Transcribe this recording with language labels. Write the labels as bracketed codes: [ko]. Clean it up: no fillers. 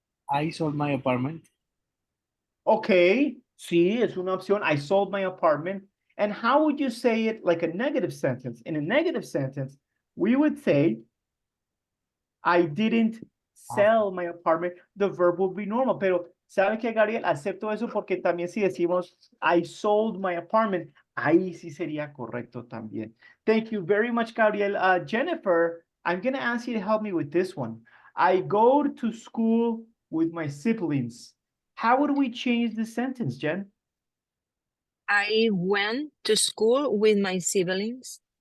[en] I sold my apartment. Okay, [es] sí, es una opción. [en] I sold my apartment. And how would you say it like a negative sentence? In a negative sentence, we would say, I didn't sell my apartment. The verb would be normal. [es] Pero, ¿sabe qué, Gabriel? Acepto eso porque también si decimos, [en] I sold my apartment, [es] ahí sí sería correcto también. [en] Thank you very much, Gabriel. Jennifer, I'm going to ask you to help me with this one. I go to school with my siblings. How would we change the sentence, Jen? I went to school with my siblings.